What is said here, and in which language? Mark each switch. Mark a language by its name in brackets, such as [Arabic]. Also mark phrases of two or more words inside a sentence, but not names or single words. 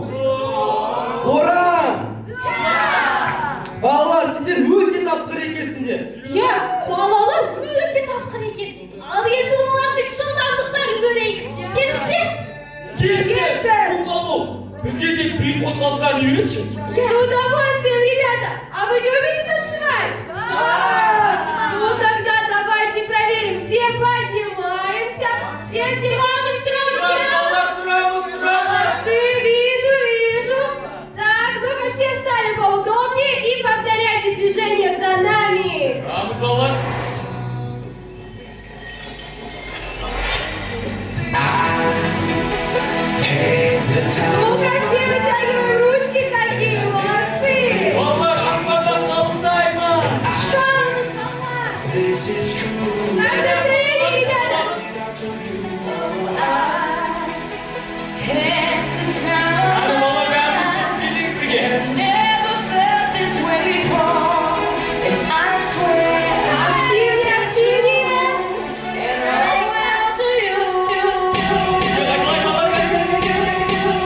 [Kazakh] Боран! Балалар, сендер өте тапқыр екенсіңдер. Балалар өте тапқыр екен. Ал енді олардың жылдамдықтарын көрейік. Кетіп пе? Кетті! Кукловол, бізге тек би қозғалыстарын үйретші. [Russian] С удовольствием, ребята! А вы любите танцевать? Да! Ну тогда давайте проверим. Все поднимаемся. Все. Молодцы, вижу. Так, ну-ка все встали поудобнее и повторяйте движение за нами. [Kazakh] Vamos, балалар. [Russian] Ну-ка все вытягиваем ручки, какие молодцы. [Kazakh] Балалар, аспандан қалықтаймыз. [Russian] Как настроение, ребята? [Kazakh] Hadi балалар, бәріміз билейік бірге. [Russian] Активнее. [Kazakh] Қалай, балалар?